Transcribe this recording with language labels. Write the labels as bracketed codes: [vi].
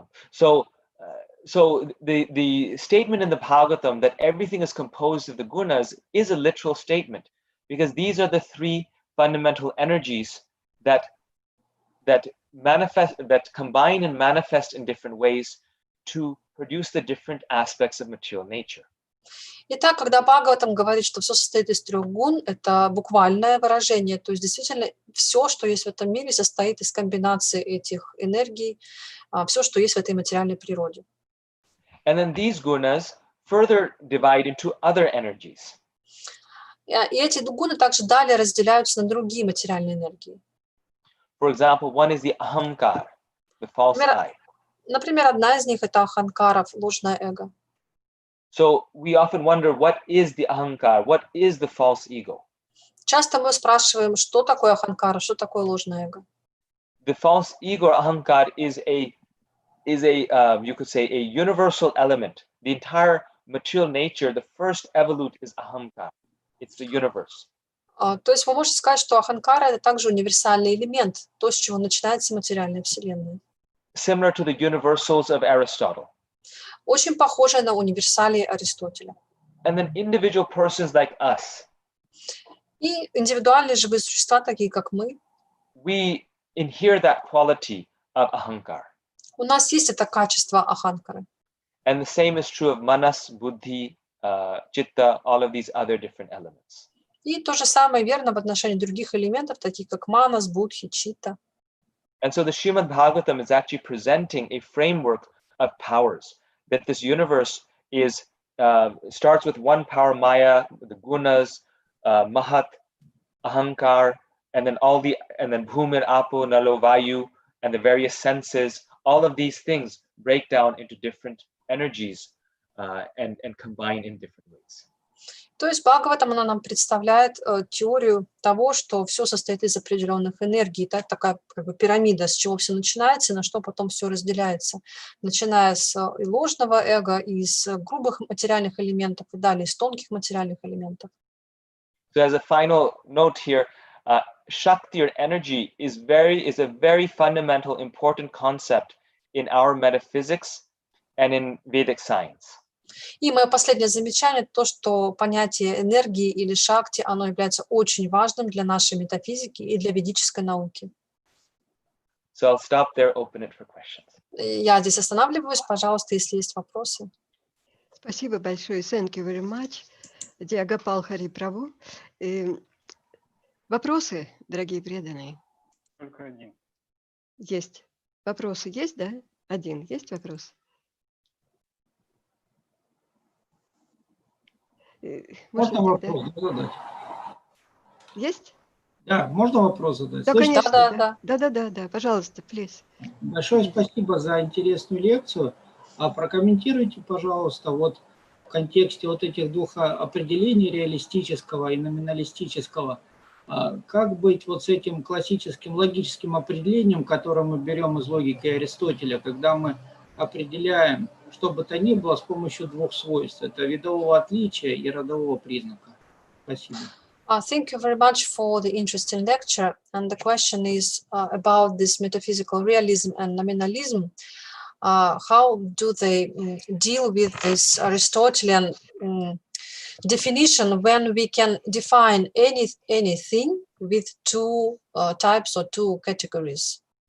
[en] So the statement in the Bhagavatam that everything is composed of the gunas is a literal statement, because these are the 3 fundamental energies that manifest, that combine and manifest in different ways to produce the different aspects of material nature. [ru] Итак, когда Бхагаватам говорит, что все состоит из 3 гун, это буквальное выражение, то есть действительно все, что есть в этом мире, состоит из комбинации этих энергий, все, что есть в этой материальной природе. [en] And then these gunas further divide into other energies. [ru] И эти гуны также далее разделяются на другие материальные энергии. [en] For example, one is the ahankar, the false I. [ru] Например, одна из них — это аханкара, ложное эго. [en] So we often wonder, what is the ahankar? What is the false ego? [ru] Часто мы спрашиваем, что такое аханкара, что такое ложное эго. [en] The false ego or ahankar is a you could say a universal element. The entire material nature, the first evolute is ahankar. It's the universe. [ru] То есть вы можете сказать, что аханкара — это также универсальный элемент, то, с чего начинается материальная вселенная. [en] Similar to the universals of Aristotle. [ru] Очень похожая на универсалии Аристотеля. [en] And then individual persons like us. [ru] И индивидуальные живые существа, такие как мы, [en] we inherit that quality of ahankar. [ru] У нас есть это качество аханкары. [en] And the same is true of manas, buddhi, chitta, all of these other different elements. [ru] И то же самое верно в отношении других элементов, таких как манас, будхи, читта. [en] And so the Srimad Bhagavatam is actually presenting a framework of powers, that this universe is starts with 1 power, Maya, the gunas, Mahat, Ahankar, and then Bhumir, Apo, Nalo, Vayu, and the various senses. All of these things break down into different energies and combine in different ways. [ru] То есть Бхагаватам, она нам представляет теорию того, что все состоит из определенных энергий. Так, такая как бы пирамида, с чего все начинается, и на что потом все разделяется. Начиная с ложного эго, из грубых материальных элементов и далее из тонких материальных элементов. [en] So as a final note here, Shakti or energy is a very fundamental, important concept in our metaphysics and in Vedic science. [ru] И мое последнее замечание, то, что понятие энергии или шакти, оно является очень важным для нашей метафизики и для ведической науки. [en] So I'll stop there, open it for questions. [ru] Я здесь останавливаюсь, пожалуйста, если есть вопросы. Спасибо большое. [en] Thank you very much. [ru] Dear Гопал Хари Прабху. Вопросы, дорогие преданные? Только один. Есть. Вопросы есть, да? Один. Есть вопрос? Можно вопрос задать? Есть? Да, можно вопрос задать? Да, Слышите? конечно. Да. Пожалуйста, please. Большое спасибо за интересную лекцию. Прокомментируйте, пожалуйста, вот в контексте вот этих двух определений, реалистического и номиналистического, как быть вот с этим классическим логическим определением, которое мы берем из логики Аристотеля, когда мы определяем, что бы то ни было, с помощью двух свойств. Это видового отличия и родового признака. Спасибо. [en] Thank you very much for the interesting lecture. And the question is about this metaphysical realism and nominalism. How do they deal with this Aristotelian definition when we can define anything with two types or two categories?